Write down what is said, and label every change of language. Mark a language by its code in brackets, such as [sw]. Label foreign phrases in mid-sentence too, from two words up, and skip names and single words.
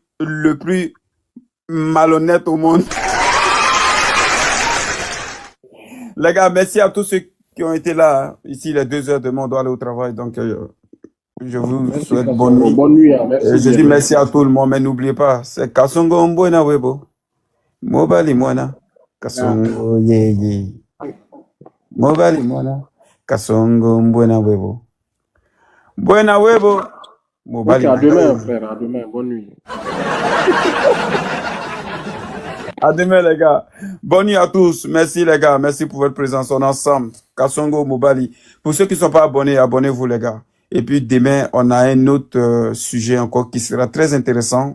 [fr] le plus malhonnête au monde. Les gars, merci à tous ceux qui ont été là. Ici, les 2 heures demain, on doit aller au travail. Donc, je vous souhaite bonne nuit. Bonne nuit, hein, Et merci. je dis merci à tout le monde, mais n'oubliez pas, c'est Kasongo Mbona Webo. [ln] Mobali Mwana. Kasongo, yeah, yeah. Mobali mwana. [fr] Kasongo Mbwena Webo. Buena Webo. Ok, Mobali à nanga demain, Webo. frère. À demain. Bonne nuit. À demain, les gars. Bonne nuit à tous. Merci, les gars. Merci pour votre présence. On est ensemble. Kasongo Mobali. Pour ceux qui ne sont pas abonnés, abonnez-vous, les gars. Et puis, demain, on a un autre sujet encore qui sera très intéressant.